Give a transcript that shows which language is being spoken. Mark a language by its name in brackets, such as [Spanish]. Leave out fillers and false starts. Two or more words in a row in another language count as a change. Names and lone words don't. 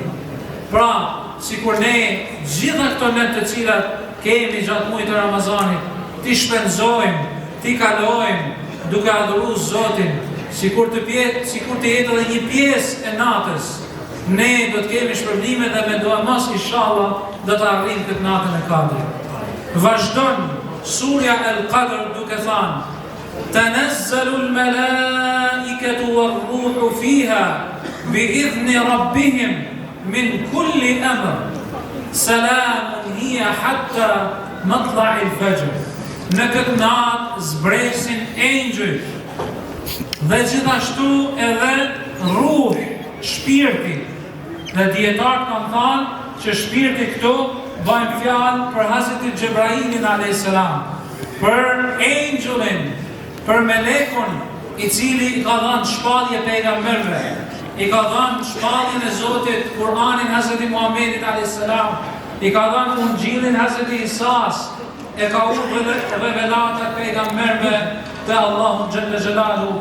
[Albanian] Pra, sikur ne gjitha këto net të cilat kemi gjatë muajit të Ramazanit, t'i shpenzojmë, t'i kalojmë duke adhuru Zotin, sikur të jetë edhe një pjesë e natës, ne do të kemi shpërblime dhe me dua mos inshallah do të arrijmë këtë natën e Kadrit. Vazhdon surja El-Qadr duke thënë: [Arabic] "تنزل الملائكة والروح فيها بإذن ربهم من كل أمر. سلام هي حتى مطلع الفجر." [Albanian] Në këtë natë zbresin engjëjt dhe gjithashtu edhe ruh, shpirti. Dhe dietarët kanë thënë që shpirti këtu bëjnë fjalë për Hazreti Xhebrailin [Arabic] عليه السلام, [Albanian] për engjëllin, për melekun i cili i ka dhënë shpallje pejgamberëve, i ka dhënë shpalljen e Zotit, Kur'anin Hazreti Muhammedit [Arabic] عليه السلام, [Albanian] i ka dhënë Ungjillin Hazreti Isas, e ka urdhë revelatat pejgamberëve të Allahut [Arabic] جل جلاله.